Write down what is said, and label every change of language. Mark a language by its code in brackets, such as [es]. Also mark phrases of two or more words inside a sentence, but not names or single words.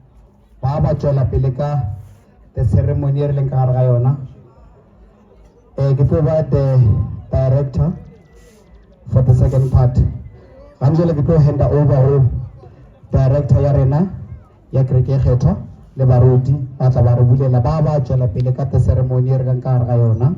[st] ba ba tswela pele ka [en] the ceremony [st] e re leng ka gare ga yona. Ke tlo ba [en] the director for the second part. [st] Ganjele ke tlo handa over ho director ya rena ya kereke kgetho le baruti ba tla ba re bulela ba ba tswela pele ka [en] the ceremony [st] e re leng ka gare ga yona.